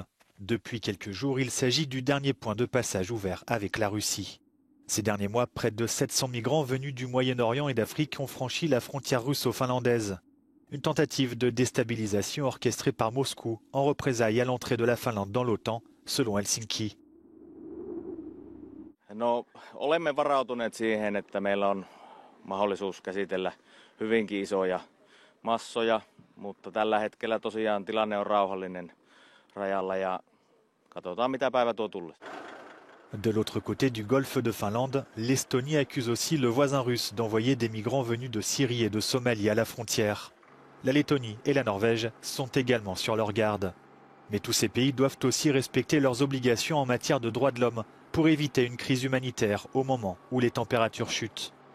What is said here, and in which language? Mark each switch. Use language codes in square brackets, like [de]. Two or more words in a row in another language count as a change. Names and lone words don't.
[fr] Depuis quelques jours, il s'agit du dernier point de passage ouvert avec la Russie. Ces derniers mois, près de 700 migrants venus du Moyen-Orient et d'Afrique ont franchi la frontière russo-finlandaise. Une tentative de déstabilisation orchestrée par Moscou en représailles à l'entrée de la Finlande dans l'OTAN, selon Helsinki. [fi] No, olemme varautuneet siihen, että meillä on mahdollisuus käsitellä hyvinkin isoja massoja, mutta tällä hetkellä tosiaan tilanne on rauhallinen rajalla ja katsotaan mitä päivä tuo tullessa. [fr] De l'autre côté du golfe de Finlande, l'Estonie accuse aussi le voisin russe d'envoyer des migrants venus de Syrie et de Somalie à la frontière. La Lettonie et la Norvège sont également sur leur garde. Mais tous ces pays doivent aussi respecter leurs obligations en matière de droits de l'homme pour éviter une crise humanitaire au moment où les températures chutent.